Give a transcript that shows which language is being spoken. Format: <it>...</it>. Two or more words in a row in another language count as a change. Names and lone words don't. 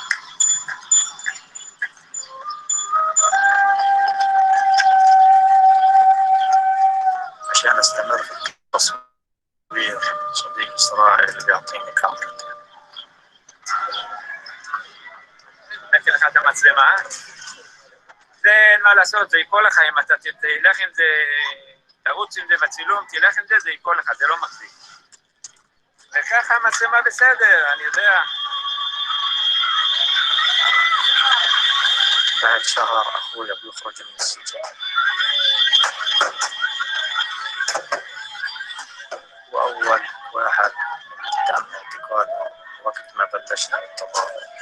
<ar>عشان أستمر في التصوير صديق إسرائيل اللي بيعطيني كاميرتي.</ar> <he>נקל לך את המצלמה, זה אין מה לעשות, זה ייפול לך אם אתה תלך עם זה, תרוץ עם זה בצילום, תלך עם זה, זה ייפול לך, זה לא מחזיק. וככה המצלמה בסדר, אני יודע.</he> <ar>بعد شهر أخويا بيخرج من السجن، وأول واحد من تم اعتقاله وقت ما بلشنا التظاهر.</ar>